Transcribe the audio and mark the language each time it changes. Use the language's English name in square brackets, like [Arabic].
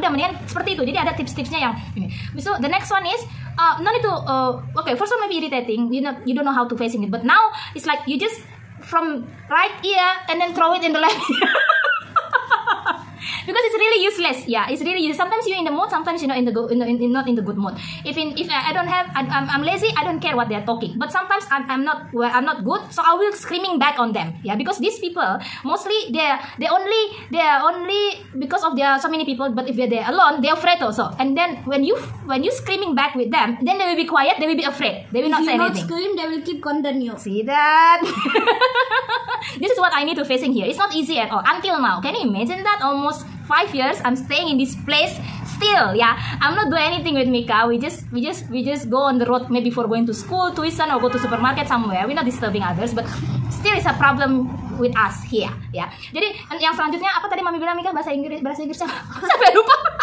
[Indonesian] Udah mendingan seperti itu. Jadi ada tips-tipsnya yang ini. [English] So the next one is no need to okay, first one maybe irritating, you don't know how to facing it, but now it's like you just from right ear and then throw it in the left ear. Because it's really useless. Yeah, it's really useless. Sometimes you're in the mood, sometimes you're not in the not in the good mood. If I don't have, I'm lazy, I don't care what they're talking. But sometimes I'm not good, so I will screaming back on them. Yeah, because these people mostly they are only because of there are so many people. But if they're alone, they're afraid also. And then when you screaming back with them, then they will be quiet. They will be afraid. They will not say anything. If you not scream, they will keep continue. See that? This is what I need to facing here. It's not easy at all until now. Can you imagine that? Almost 5 years I'm staying in this place still. Yeah, I'm not doing anything with Mika. We just go on the road, maybe for going to school, tuition, or go to supermarket somewhere. We're not disturbing others, but still it's a problem with us here. [Indonesian] Ya. Jadi yang selanjutnya apa tadi Mami bilang, Mika? Bahasa Inggris sampai lupa.